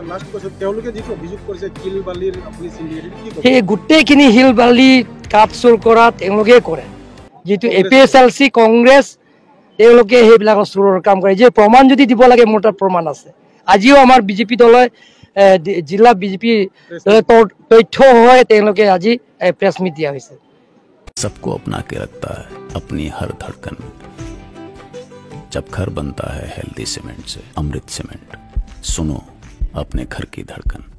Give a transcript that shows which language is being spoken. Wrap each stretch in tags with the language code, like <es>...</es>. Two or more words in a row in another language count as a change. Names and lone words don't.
<as>সেই গোটেইখিনি শিল বালি কাঠ চুৰ কৰা তেওঁলোকে কৰে, যিটো APSLC কংগ্ৰেছ তেওঁলোকে সেইবিলাকৰ চুৰৰ কাম কৰে। যে প্ৰমাণ যদি দিব লাগে মোৰ তাত প্ৰমাণ আছে। আজিও আমাৰ BJP দলে জিলা BJP তথ্য হয় তেওঁলোকে আজি</as> <en>press meet</en> <as>দিয়া হৈছে।</as> <hi>सबको अपना के रखता है अपनी हर धड़कन। जब घर बनता है हेल्दी सीमेंट से, अमृत सीमेंट, सुनो अपने घर की धड़कन।</hi>